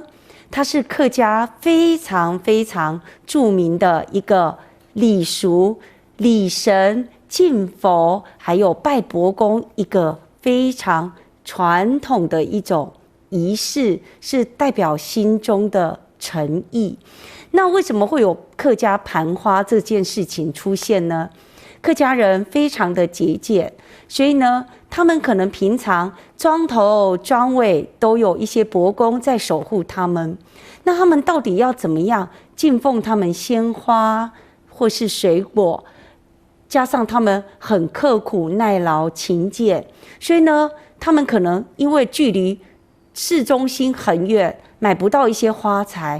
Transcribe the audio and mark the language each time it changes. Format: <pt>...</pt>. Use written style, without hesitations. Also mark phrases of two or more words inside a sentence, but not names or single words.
<zh>它是客家非常著名的一個禮俗、禮神、敬佛，還有拜伯公一個非常傳統的一種儀式，是代表心中的誠意。那為什麼會有客家盤花這件事情出現呢？客家人非常的節儉，所以呢，他們可能平常莊頭莊尾都有一些伯公在守護他們。那他們到底要怎麼樣敬奉他們鮮花或是水果？加上他們很刻苦耐勞勤儉，所以呢，他們可能因為距離市中心很遠，買不到一些花材。</zh>